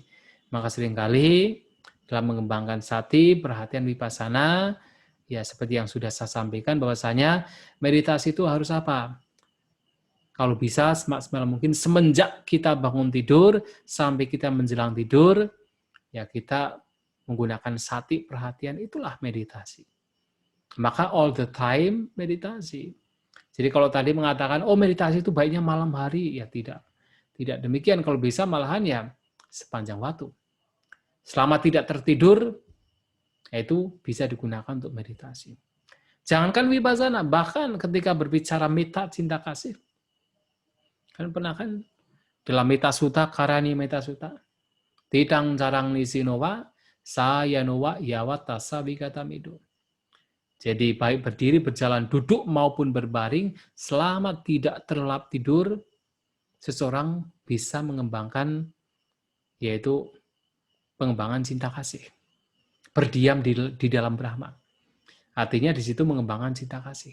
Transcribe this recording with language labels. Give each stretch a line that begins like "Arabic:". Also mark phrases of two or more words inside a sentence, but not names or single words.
Indonesian: Maka seringkali dalam mengembangkan sati, perhatian vipassana, ya seperti yang sudah saya sampaikan bahwasanya meditasi itu harus apa? Kalau bisa semaksimal mungkin semenjak kita bangun tidur sampai kita menjelang tidur, ya kita menggunakan sati, perhatian, itulah meditasi. Maka
English: all the time
Indonesian: meditasi. Jadi kalau tadi mengatakan, oh meditasi itu baiknya malam hari, ya tidak. Tidak demikian, kalau bisa malahan ya sepanjang waktu. Selama tidak tertidur, itu bisa digunakan untuk meditasi. Jangankan vipassana, bahkan ketika berbicara metta, cinta kasih. Kan pernah kan dalam Metta Sutta, Karani Metta Sutta,
Pali: Titang Carang Nisinowa, Sayanowa Yawata Sabikatamido.
Indonesian: Jadi baik berdiri, berjalan, duduk maupun berbaring, selama tidak terlelap tidur, seseorang bisa mengembangkan, yaitu pengembangan cinta kasih. Berdiam di dalam Brahma. Artinya di situ mengembangkan cinta kasih.